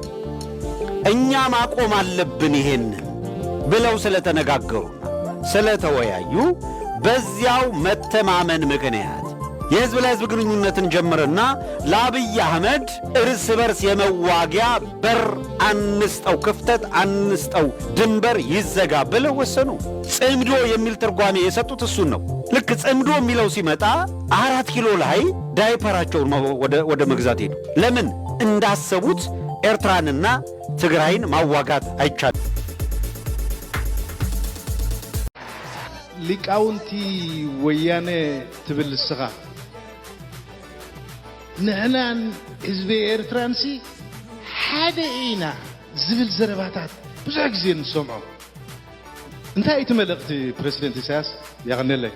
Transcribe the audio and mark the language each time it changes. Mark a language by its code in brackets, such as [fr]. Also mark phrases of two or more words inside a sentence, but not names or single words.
[am] እኛ ማቆም አለብን ይሄን ብለው ስለተነጋገሩና ስለተወያዩ በዚያው መተማመን ምክንያት የህዝብ ለህዝብ ግንኙነትን ጀመረና ለአብይ አህመድ እርስ በርስ የመዋጊያ በር አንስጠው፣ ክፍተት አንስጠው፣ ድንበር ይዘጋ ብለው ወሰኑ። ጽምዶ የሚል ትርጓሜ የሰጡት እሱን ነው። ልክ ጽምዶ የሚለው ሲመጣ 4 ኪሎ ላይ ዳይፐራቸውን ወደ መግዛት ሄዱ። ለምን? እንዳሰቡት ኤርትራንና ትግራይን ማዋጋት አይቻልም። [ti] ሊቃውንቲ ወያነ ትብል ስኻ ንሕናን ህዝቢ ኤርትራንሲ ሓደ ኢና ዝብል ዘረባታት ብዙሕ ግዜ ንሰምዖ። እንታይ እቲ መልእኽቲ ፕሬዚደንት ኢሳያስ ያቕንለይ?